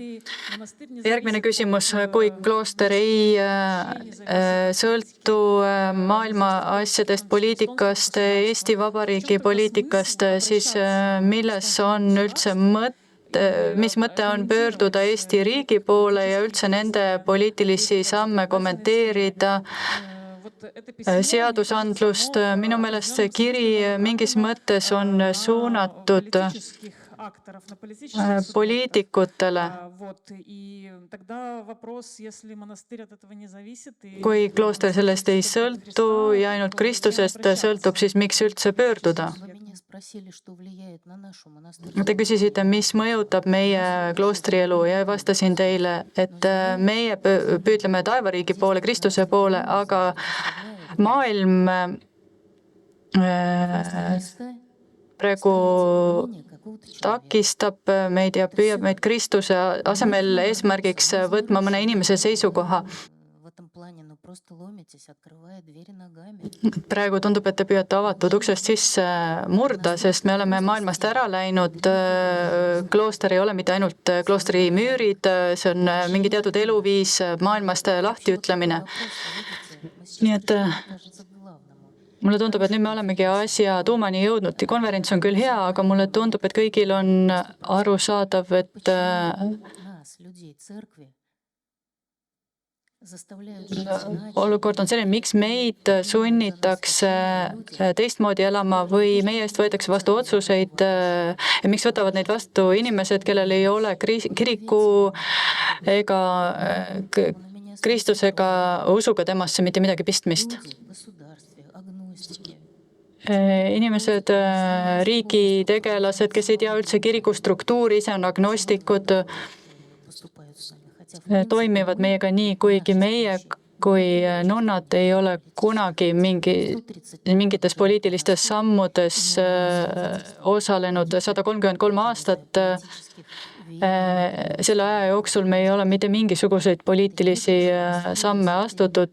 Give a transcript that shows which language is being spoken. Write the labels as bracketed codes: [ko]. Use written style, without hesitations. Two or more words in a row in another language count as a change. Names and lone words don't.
[et] Järgmine küsimus, kui klooster ei sõltu maailma asjadest, poliitikast, Eesti Vabariigi poliitikast, siis milles on üldse mis mõte on pöörduda Eesti riigi poole ja üldse nende poliitilisi samme kommenteerida, seadusandlust? Minu meelest see kiri mingis mõttes on suunatud [ru] акторов на политических субъектов. [et] poliitikutele. [ru] Вот, и тогда вопрос, если монастырь от этого не зависит, и [et] Kui klooster sellest ei sõltu ja ainult Kristusest sõltub, siis miks üldse pöörduda? [ru] Вы меня спросили, что влияет на нашу [et] Te [ru] монастырскую [et] küsisite, mis mõjutab meie kloostrielu ja vastasin teile, et meie püüdleme taevariigi poole, Kristuse poole, aga maailm praegu takistab meid ja püüab meid Kristuse asemel eesmärgiks võtma mõne inimese seisukoha. [ru] в этом плане, но просто ломитесь, открывая двери ногами. [et] Praegu tundub, et te püüate avatud uksest sisse murda, sest me oleme maailmast ära läinud. Klooster ei ole mitte ainult kloostri müürid, see on mingi teatud eluviis, maailmast lahtiütlemine. Nii et mulle tundub, et nüüd me olemegi asja tuumani jõudnud. Konverents on küll hea, aga mulle tundub, et kõigil on arusaadav, et [ru] Нас, людей церкви, заставляют жить иначе. [et] olukord on selline, miks meid sunnitakse teistmoodi elama või meie eest võetakse vastu otsuseid ja miks võtavad neid vastu inimesed, kellel ei ole kiriku ega Kristusega, usuga temasse mitte midagi pistmist. [ru] Люди в государстве, агностики. [et] Inimesed, riigitegelased, kes ei tea üldse kiriku struktuuri, ise on agnostikud, [ru] Поступают с нами. Хотя в [et] toimivad meiega nii, kuigi meie kui nunnad ei ole kunagi mingites poliitilistes sammudes osalenud 133 aastat. Selle aja jooksul me ei ole mitte mingisuguseid poliitilisi samme astutud.